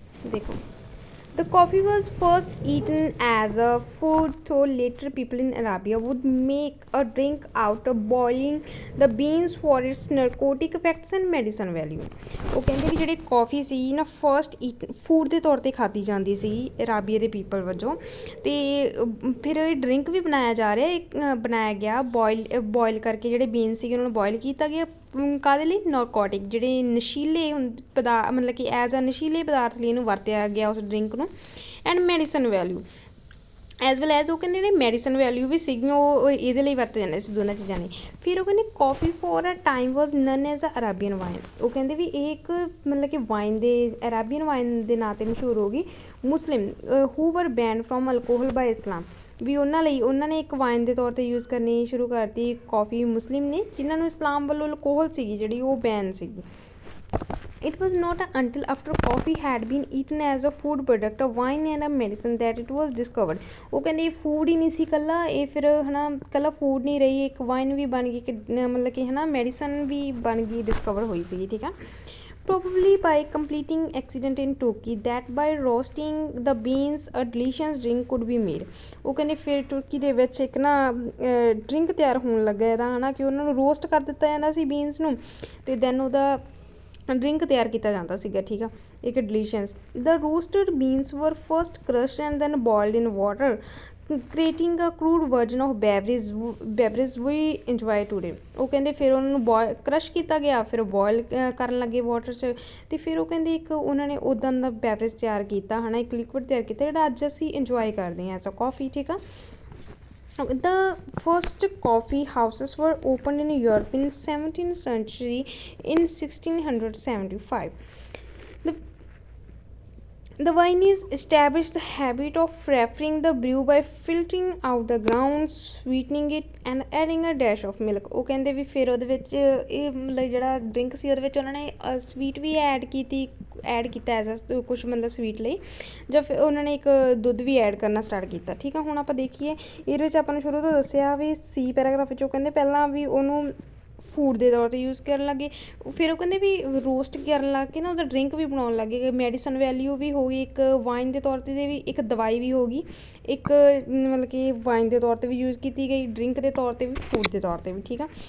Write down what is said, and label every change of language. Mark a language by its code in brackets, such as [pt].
[en] ਦੇਖੋ the coffee was first eaten as a food, though later people in Arabia would make a drink out of boiling the beans for its narcotic effects and medicine value। [pa] ਉਹ ਕਹਿੰਦੇ ਵੀ ਜਿਹੜੀ coffee ਸੀ ਨਾ fast food ਦੇ ਤੌਰ 'ਤੇ ਖਾਧੀ ਜਾਂਦੀ ਸੀ Arabia ਦੇ ਪੀਪਲ ਵਜੋਂ, ਅਤੇ ਫਿਰ ਇਹ ਡਰਿੰਕ ਵੀ ਬਣਾਇਆ ਗਿਆ ਬੋਇਲ ਕਰਕੇ ਜਿਹੜੇ ਬੀਨਸ ਸੀਗੇ ਉਹਨਾਂ ਨੂੰ ਬੋਇਲ ਕੀਤਾ ਗਿਆ ਕਾਹਦੇ ਲਈ, ਨਾਰਕੋਟਿਕ ਜਿਹੜੇ ਨਸ਼ੀਲੇ ਮਤਲਬ ਕਿ ਐਜ਼ ਅ ਨਸ਼ੀਲੇ ਪਦਾਰਥ ਲਈ ਇਹਨੂੰ ਵਰਤਿਆ ਗਿਆ ਉਸ ਡਰਿੰਕ ਨੂੰ। [en] and medicine value as well as [pa] ਉਹ ਕਹਿੰਦੇ ਜਿਹੜੇ ਮੈਡੀਸਨ ਵੈਲਿਊ ਵੀ ਸੀਗੀਆਂ ਉਹ ਇਹਦੇ ਲਈ ਵਰਤੇ ਜਾਂਦੇ ਸੀ ਦੋਨਾਂ ਚੀਜ਼ਾਂ ਲਈ। ਫਿਰ ਉਹ ਕਹਿੰਦੇ [en] Coffee for a time was known as a Arabian wine. [pa] ਉਹ ਕਹਿੰਦੇ ਵੀ ਇਹ ਇੱਕ ਮਤਲਬ ਕਿ ਵਾਈਨ ਦੇ ਅਰਾਬੀਅਨ ਵਾਈਨ ਦੇ ਨਾਂ 'ਤੇ ਮਸ਼ਹੂਰ ਹੋ ਗਈ। [en] Muslim who were ban from alcohol by Islam, [pa] ਵੀ ਉਹਨਾਂ ਲਈ ਉਹਨਾਂ ਨੇ ਇੱਕ ਵਾਈਨ ਦੇ ਤੌਰ 'ਤੇ ਯੂਜ਼ ਕਰਨੀ ਸ਼ੁਰੂ ਕਰਤੀ ਕੌਫੀ ਮੁਸਲਿਮ ਨੇ, ਜਿਨ੍ਹਾਂ ਨੂੰ ਇਸਲਾਮ ਵੱਲੋਂ ਅਲਕੋਹਲ ਸੀਗੀ ਜਿਹੜੀ ਉਹ ਬੈਨ ਸੀਗੀ। [en] It was not until after coffee had been eaten as a food product, a wine and a medicine that it was discovered। [pa] ਉਹ ਕਹਿੰਦੇ ਇਹ ਫੂਡ ਹੀ ਨਹੀਂ ਸੀ ਇਕੱਲਾ, ਇਹ ਫਿਰ ਹੈ ਨਾ ਇਕੱਲਾ ਫੂਡ ਨਹੀਂ ਰਹੀ, ਇੱਕ ਵਾਈਨ ਵੀ ਬਣ ਗਈ, ਮਤਲਬ ਕਿ ਹੈ ਨਾ ਮੈਡੀਸਨ ਵੀ ਬਣ ਗਈ, ਡਿਸਕਵਰ ਹੋਈ ਸੀਗੀ, ਠੀਕ ਆ। [en] Probably by completing accident in Turkey that by roasting the beans a delicious drink could be made। [pa] ਉਹ ਕਹਿੰਦੇ ਫਿਰ ਤੁਰਕੀ ਦੇ ਵਿੱਚ ਇੱਕ ਨਾ ਡਰਿੰਕ ਤਿਆਰ ਹੋਣ ਲੱਗਾ ਇਹਦਾ, ਹੈ ਨਾ ਕਿ ਉਹਨਾਂ ਨੂੰ ਰੋਸਟ ਕਰ ਦਿੱਤਾ ਜਾਂਦਾ ਸੀ ਬੀਨਸ ਨੂੰ, ਅਤੇ ਦੈਨ ਉਹਦਾ ਡਰਿੰਕ ਤਿਆਰ ਕੀਤਾ ਜਾਂਦਾ ਸੀਗਾ, ਠੀਕ ਆ, ਇੱਕ ਡਿਲੀਸ਼ੀਅਸ। [en] The roasted beans were first crushed and then boiled in water creating a crude version of beverage we enjoy today. [pa] ਉਹ ਕਹਿੰਦੇ ਫਿਰ ਉਹਨਾਂ ਨੂੰ ਕਰਸ਼ ਕੀਤਾ ਗਿਆ, ਫਿਰ ਬੋਇਲ ਕਰਨ ਲੱਗੇ ਵਾਟਰ 'ਚ, ਅਤੇ ਫਿਰ ਉਹ ਕਹਿੰਦੇ ਇੱਕ ਉਹਨਾਂ ਨੇ ਉੱਦਾਂ ਦਾ ਬੈਵਰੇਜ ਤਿਆਰ ਕੀਤਾ, ਹੈ ਨਾ ਇੱਕ ਲਿਕੁਇਡ ਤਿਆਰ ਕੀਤਾ ਜਿਹੜਾ ਅੱਜ ਅਸੀਂ ਇੰਜੋਏ ਕਰਦੇ ਹਾਂ ਐਜ਼ ਅ ਕੌਫੀ, ਠੀਕ ਆ। [en] The first coffee houses were opened in Europe in 17th century in 1675। The Viennese established the habit of preparing the brew by filtering out the grounds, sweetening it and adding a dash of milk। [pa] ਉਹ ਕਹਿੰਦੇ ਵੀ ਫਿਰ ਉਹਦੇ ਵਿੱਚ ਇਹ ਮਤਲਬ ਜਿਹੜਾ drink ਸੀ ਉਹਦੇ ਵਿੱਚ ਉਹਨਾਂ ਨੇ ਸਵੀਟ ਵੀ ਐਡ ਕੀਤਾ ਐਜ਼ ਕੁਛ ਮਤਲਬ ਸਵੀਟ ਲਈ, ਜਾਂ ਫਿਰ ਉਹਨਾਂ ਨੇ ਇੱਕ ਦੁੱਧ ਵੀ ਐਡ ਕਰਨਾ ਸਟਾਰਟ ਕੀਤਾ, ਠੀਕ ਆ। ਹੁਣ ਆਪਾਂ ਦੇਖੀਏ ਇਹਦੇ ਵਿੱਚ ਆਪਾਂ ਨੂੰ ਸ਼ੁਰੂ ਤੋਂ ਦੱਸਿਆ ਵੀ ਸੀ ਪੈਰਾਗ੍ਰਾਫ ਵਿੱਚ, ਉਹ ਕਹਿੰਦੇ ਪਹਿਲਾਂ ਵੀ ਉਹਨੂੰ ਫੂਡ ਦੇ ਤੌਰ 'ਤੇ ਯੂਜ਼ ਕਰਨ ਲੱਗੇ, ਫਿਰ ਉਹ ਕਹਿੰਦੇ ਵੀ ਰੋਸਟ ਕਰਨ ਲੱਗ ਕੇ ਨਾ ਉਹਦਾ ਡਰਿੰਕ ਵੀ ਬਣਾਉਣ ਲੱਗੇ, ਮੈਡੀਸਨ ਵੈਲਿਊ ਵੀ ਹੋ ਗਈ, ਇੱਕ ਵਾਈਨ ਦੇ ਤੌਰ 'ਤੇ ਵੀ ਇੱਕ ਦਵਾਈ ਵੀ ਹੋ ਗਈ, ਇੱਕ ਮਤਲਬ ਕਿ ਵਾਈਨ ਦੇ ਤੌਰ 'ਤੇ ਵੀ ਯੂਜ਼ ਕੀਤੀ ਗਈ, ਡਰਿੰਕ ਦੇ ਤੌਰ 'ਤੇ ਵੀ, ਫੂਡ ਦੇ ਤੌਰ 'ਤੇ ਵੀ, ਠੀਕ ਆ।